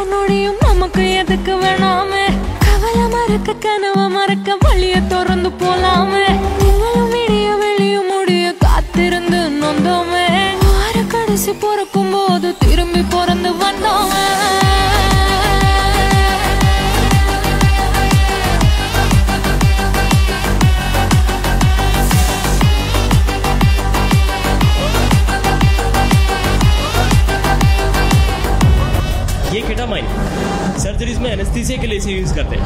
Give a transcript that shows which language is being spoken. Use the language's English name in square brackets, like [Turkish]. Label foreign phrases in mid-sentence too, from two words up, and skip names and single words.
[Tamil] நொடியும் நமக்கு எதுக்கு வேணாமே, கவலை மறக்க கனவை மறக்க வழிய திறந்து போலாமே. நீங்களும் விடிய வெளியும் முடிய காத்திருந்து நொந்தோமே, வார கடைசி பிறக்கும் போது திரும்பி பிறந்து வந்தோமே. [Hindi] ये केटामाइन सर्जरीज में एनेस्थीसिया के लिए इसे यूज करते हैं।